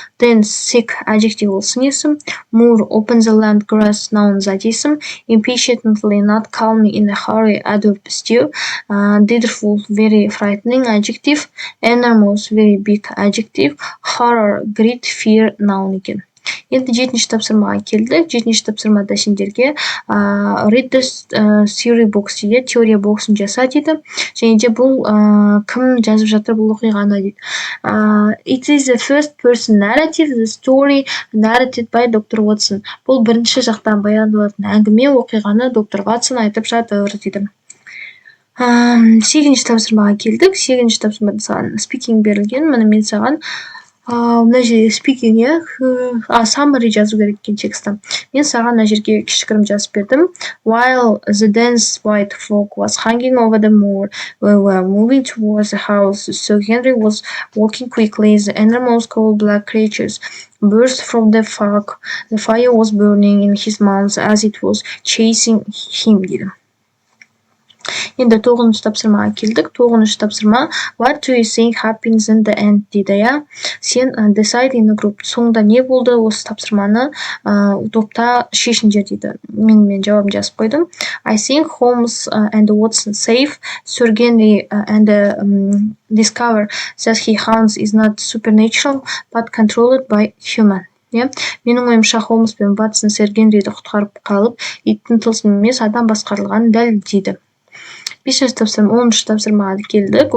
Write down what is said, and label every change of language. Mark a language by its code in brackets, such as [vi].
[en] Then sick adjective [kk] ол сын есім. [en] Moor, open the land, grass, noun [kk] зат есім. [en] Impatiently, not calmly, in a hurry, adverb stew. Dreadful, very frightening adjective. Enormous, very big adjective. Horror, great fear, noun [kk] екен. Енді 7-ші тапсырмаға келдік. 7-ші тапсырмада сендерге [en] read the theory box [kk] дейді, теория боксын жаса дейді. Және де бұл кім жазып жатыр бұл оқиғаны дейді. [en] It is the first person narrative, the story narrated by Dr. Watson. [kk] Бұл бірінші жақтан баяндалатын әңгіме, оқиғаны доктор Ватсон айтып жатыр дейді. 8-ші тапсырмаға келдік. 8-ші тапсырмада саған speaking берілген. Міне мен саған мына жерге speaking summary жазу керек екен текстті. Мен саған мына жерге кішігірім жазып бердім. [en] While the dense white fog was hanging over the moor, we were moving towards the house. So Henry was walking quickly. The enormous cold black creatures burst from the fog. The fire was burning in his mouth as it was chasing him. [kk] Енді 9-шы тапсырмаға келдік. 9-шы тапсырма [en] What do you think happens in the end [kk] дейді, иә. Сен [en] decide in a group. [kk] Соңында не болды? Осы тапсырманы топта шешіңдер дейді. Мен жауабын жазып қойдым. [en] I think Holmes and Watson save Sir Henry and discover that he Hans is not supernatural but controlled by human. [kk] Менің ойымша Холмс пен Ватсон Сэр Генриді құтқарып қалып, иттің тылсым емес адам басқарылғанын дәлелдейді. 5-ші тапсырма, 10-шы тапсырмаға келдік.